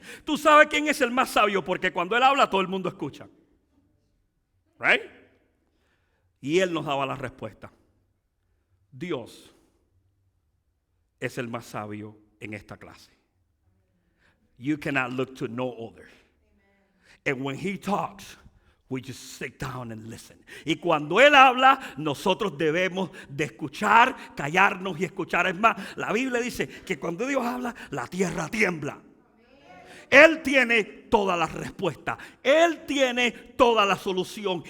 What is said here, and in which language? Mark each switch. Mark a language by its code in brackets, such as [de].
[es] Tú sabes quién es el más sabio porque cuando él habla, todo el mundo escucha. [en] Right? [es] Y él nos daba la respuesta. Dios es el más sabio en esta clase. [en] You cannot look to no other. And when he talks, we just sit down and listen. [es] Y cuando él habla, nosotros debemos de escuchar, callarnos y escuchar. Es más, la Biblia dice que cuando Dios habla, la tierra tiembla. Él tiene todas las respuestas. Él tiene toda la solución.